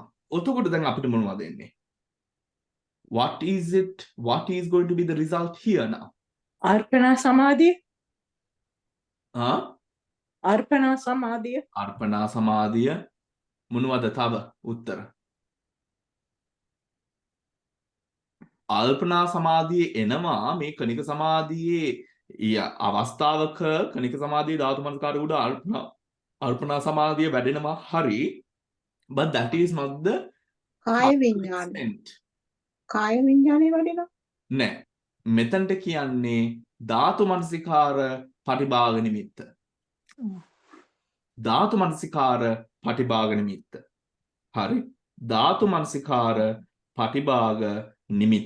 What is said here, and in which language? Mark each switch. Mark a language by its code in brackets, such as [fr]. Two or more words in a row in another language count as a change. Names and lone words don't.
[si] එතකොට දැන් අපිට මොනවද එන්නේ? [en] What is it? What is going to be the result here now? [pi] Arpana samadhi. Huh? Arpana samadhi. [si] අර්පණා සමාධිය මොනවද තව උත්තර? අල්පනා සමාධිය එනවා මේ කණික සමාධියේ අවස්ථාවක කණික සමාධියේ ධාතු මනස්කාරය උඩ අල්පනා සමාධිය වැඩෙනවා. හරි. [en] But that is not the [si] කාය විඥාන. [en] extent. [si] කාය විඥානේ වඩිනවා. නෑ. මෙතනට කියන්නේ ධාතු මනසිකාර පටිභාග නිමිත්ත. ධාතු මනසිකාර පටිභාග නිමිත්ත. හරි. ධාතු මනසිකාර පටිභාග නිමිත්ත.